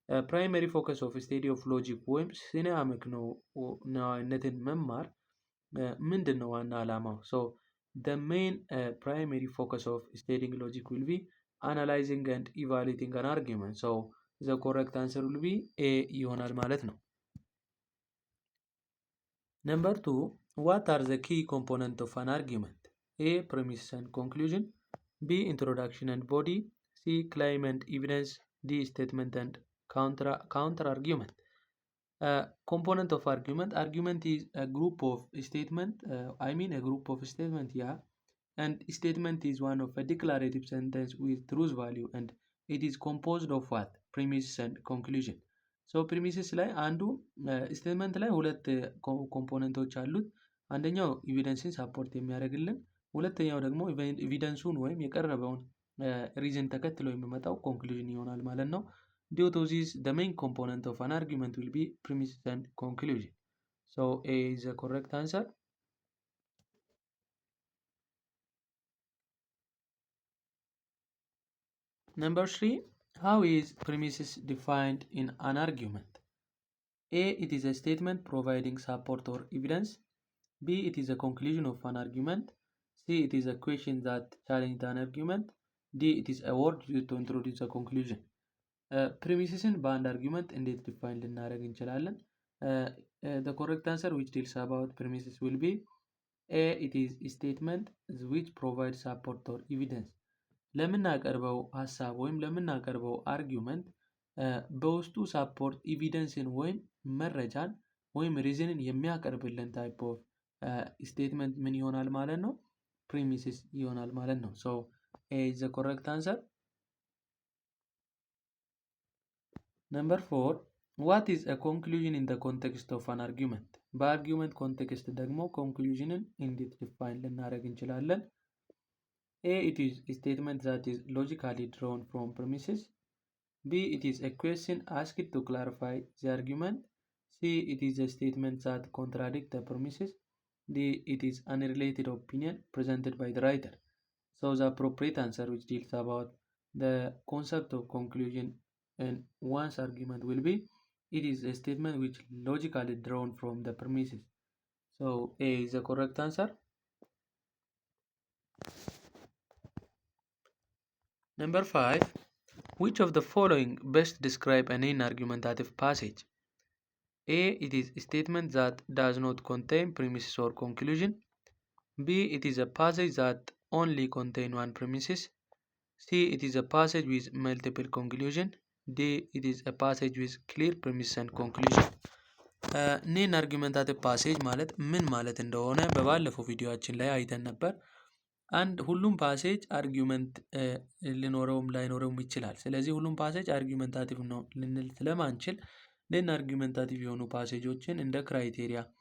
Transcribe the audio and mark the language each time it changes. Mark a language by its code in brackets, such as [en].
[en] ፕራይመሪ ፎከስ ኦፍ ስቴዲ ኦፍ ሎጂክ [am] ወይም ስነ አመክንዮነትን መማር ምንድን ነው ዋና ዓላማው? [en] The main primary focus of studying logic will be analyzing and evaluating an argument. So the correct answer will be A [am] ይሆናል ማለት ነው። [en] Number 2 What are the key components of an argument? A. Premise and conclusion. B. Introduction and body. C. Claim and evidence. D. Statement and counter argument. Component of argument. Argument is a group of statement. A group of statement, yeah. And statement is one of a declarative sentence with truth value, and it is composed of what? Premise and conclusion. [am] So premises ላይ አንዱ ስቴትመንት ላይ ሁለት ኮምፖነንቶች አሉት። አንደኛው ኤቪደንስን ሳፖርት የሚያደርግልን፣ ሁለተኛው ደግሞ ኤቪደንሱን ወይም የቀረበውን ሪዝን ተከትሎ የሚመጣው ኮንክሉዥን ይሆናል ማለት ነው። [en] Due to this, the main component of an argument will be premises and conclusion. So A is the correct answer. Number 3, how is premises defined in an argument? A. It is a statement providing support or evidence. B. It is a conclusion of an argument. C. It is a question that challenges an argument. D. It is a word used to introduce a conclusion. [am] ፕሪሚሲስን በአንድ አርጊመንት እንዴት ዲፋይን ልናደርግ እንችላለን? [en] The correct answer which deals about premises will be A. It is a statement which provides support or evidence. [am] ለምናቀርበው ሀሳብ ወይም ለምናቀርበው አርጊመንት በውስጡ ሳፖርት ኤቪደንስን ወይም መረጃን ወይም ሪዝንን የሚያቀርብልን ታይፕ ኦፍ ስቴትመንት ምን ይሆናል ማለት ነው? ፕሪሚሲስ ይሆናል ማለት ነው። [en] So A is the correct answer. Number 4 What is a conclusion in the context of an argument? [am] በአርጊመንት ኮንቴክስት ደግሞ ኮንክሉዥንን እንዴት ዲፋይን ልናደርግ እንችላለን? [en] A. It is a statement that is logically drawn from premises. B. It is a question asked to clarify the argument. C. It is a statement that contradicts the premises. D. It is an unrelated opinion presented by the writer. So the appropriate answer which deals about the concept of conclusion in one's argument will be it is a statement which logically drawn from the premises. So A is the correct answer. Number 5 Which of the following best describe an argumentative passage? A. It is a statement that does not contain premises or conclusion. B. It is a passage that only contains one premises. C. It is a passage with multiple conclusion. D. It is a passage with clear premise and conclusion. [am] ኔን አርጊመንታቲቭ ፓሴጅ ማለት ምን ማለት እንደሆነ በባለፈው ቪዲዮአችን ላይ አይተን ነበር። ሁሉም ፓሴጅ አርጊመንት ሊኖረውም ላይኖረውም ይችላል። ስለዚህ ሁሉም ፓሴጅ አርጊመንታቲቭ ነው ልንል ስለማንችል ኔን አርጊመንታቲቭ የሆኑ ፓሴጆችን እንደ ክራይቴሪያ